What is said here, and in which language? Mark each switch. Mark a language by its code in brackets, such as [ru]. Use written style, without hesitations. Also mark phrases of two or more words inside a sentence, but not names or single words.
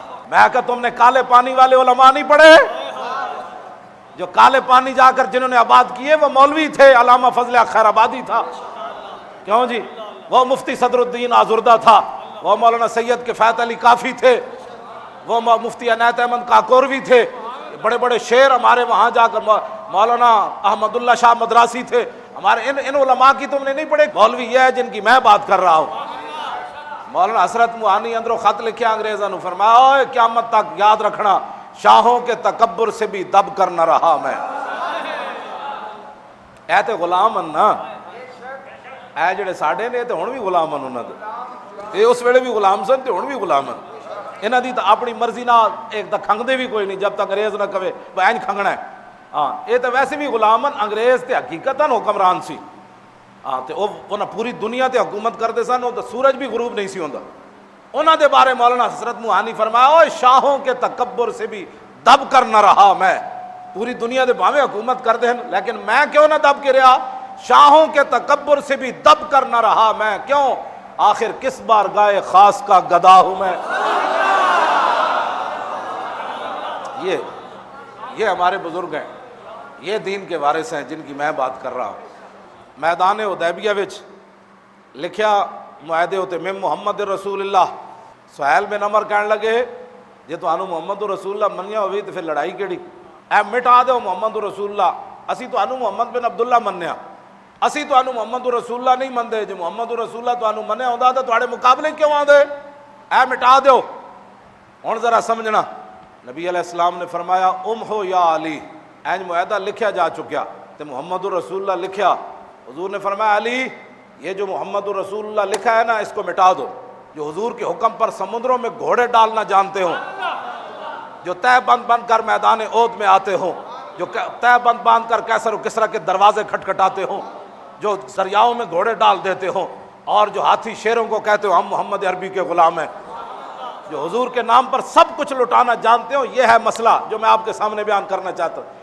[ur] میں کہا تم نے کالے پانی والے علماء نہیں پڑھے؟ جو کالے پانی جا کر جنہوں نے آباد کیے وہ مولوی تھے، علامہ فضل خیر آبادی تھا، کیوں جی، وہ مفتی صدر الدین آزردہ تھا، وہ مولانا سید کفایت علی کافی تھے، وہ مفتی عنایت احمد کاکوروی تھے، بڑے بڑے شعر ہمارے وہاں جا کر مولانا احمد اللہ شاہ مدراسی تھے ہمارے، ان علماء کی تم نے نہیں پڑھے؟ مولوی یہ ہے جن کی میں بات کر رہا ہوں۔ مولانا حسرت موہانی اندروں خط لکھے انگریزوں نے، فرمایا اوے قیامت تک یاد رکھنا شاہوں کے تکبر سے بھی دب کر نہ رہا میں۔ [pa] اے تے غلام ہیں نا، اے جڑے ساڈے نے تے ہن بھی غلام ہیں انہاں دے، اے اس ویلے بھی غلام سن تے ہن بھی غلام ہیں۔ انہاں دی تے اپنی مرضی نال ایک تا کھنگدے بھی کوئی نہیں [ur] جب تک انگریز نہ کہے [pa] بھائی انج کھنگنا ہے۔ ہاں اے تے ویسے بھی غلام ہیں، انگریز تے حقیقتاً حکمران سی، ہاں تے انہاں پوری دنیا تے حکومت کرتے سن، وہ تے سورج بھی غروب نہیں سی ہوندا۔ انہاں دے بارے [ur] مولانا حسرت موہانی فرمایا اوے شاہوں کے تکبر سے بھی دب کر نہ رہا میں۔ [pa] پوری دنیا دے بھاویں حکومت کرتے ہیں لیکن میں کیوں نہ دب کے رہا؟ [ur] شاہوں کے تکبر سے بھی دب کر نہ رہا میں، کیوں؟ آخر کس بار گائے خاص کا گدا ہوں میں۔ یہ ہمارے بزرگ ہیں، یہ دین کے وارث ہیں جن کی میں بات کر رہا ہوں۔ [pa] میدان حدیبیہ وچ لکھیا معاہدے ہوتے میں محمد رسول اللہ، سہیل بن عمر کہنے لگے جے تانوں محمد رسول اللہ منیا ہوئی تو پھر لڑائی کیڑی؟ اے مٹا دیو محمد رسول اللہ، اسی تانوں محمد بن عبداللہ منیا، اسی تانوں محمد رسول اللہ نہیں مندے، جے محمد رسول اللہ تانوں منیا ہوندا تے تواڈے مقابلے کیوں آندے؟ اے مٹا دیو۔ ہن ذرا سمجھنا، نبی علیہ السلام نے فرمایا [ar] امحو یا علی، [pa] اینج معاہدہ لکھیا جا چکیا تے محمد رسول اللہ لکھیا، [ur] حضور نے فرمایا علی یہ جو محمد رسول اللہ لکھا ہے نا اس کو مٹا دو۔ جو حضور کے حکم پر سمندروں میں گھوڑے ڈالنا جانتے ہوں، جو تہ بند بند کر میدان احد میں آتے ہوں، جو تہ بند باندھ کر کیسر و کسرا کے دروازے کھٹکھٹاتے ہوں، جو دریاؤں میں گھوڑے ڈال دیتے ہوں، اور جو ہاتھی شیروں کو کہتے ہو ہم محمد عربی کے غلام ہیں، جو حضور کے نام پر سب کچھ لٹانا جانتے ہو، یہ ہے مسئلہ جو میں آپ کے سامنے بیان کرنا چاہتا ہوں۔